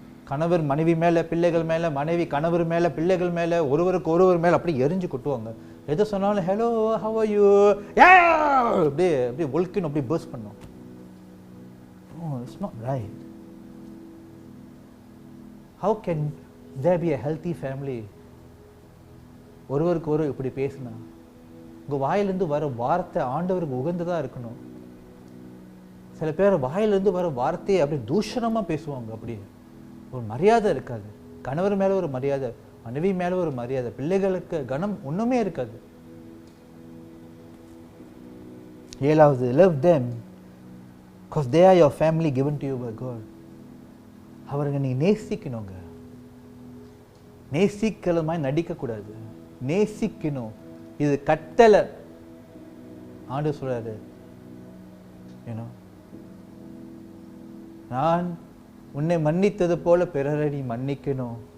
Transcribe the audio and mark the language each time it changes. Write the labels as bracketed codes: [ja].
[ta] கணவர் மனைவி மேலே, பிள்ளைகள் மேலே, மனைவி கணவர் மேலே, பிள்ளைகள் மேலே, ஒருவருக்கு ஒருவர் மேலே அப்படியே எரிஞ்சு கொட்டுவாங்க. எதை சொன்னாலும் [en] hello how are you [ta] அப்படியே அப்படியே ஒல்கின்னு அப்படியே பர்ஸ்ட் பண்ணோம். [en] It's not right. How can there be a healthy family? [ta] ஒருவருக்கு ஒருவர் இப்படி பேசினா உங்கள் வாயிலிருந்து வர வார்த்தை ஆண்டவருக்கு உகந்ததாக இருக்கணும். சில பேர் வாயிலிருந்து வர வார்த்தையை அப்படி தூஷணமாக பேசுவாங்க, அப்படியே ஒரு மரியாதை இருக்காது. கணவர் மேலே ஒரு மரியாதை, மனைவி மேலே ஒரு மரியாதை, பிள்ளைகளுக்கு கனம் ஒன்றுமே இருக்காது. ஏழாவது, [en] love them because they are your family given to you by God. [ta] அவர்கள் நீங்கள் நேசிக்கணுங்க. நேசிக்கிற மாதிரி நடிக்கக்கூடாது, நேசிக்கணும். இது கட்டளை. ஆண்டவர் சொல்றாரு, நான் உன்னை மன்னித்தது போல பிறரை நீ மன்னிக்கணும்.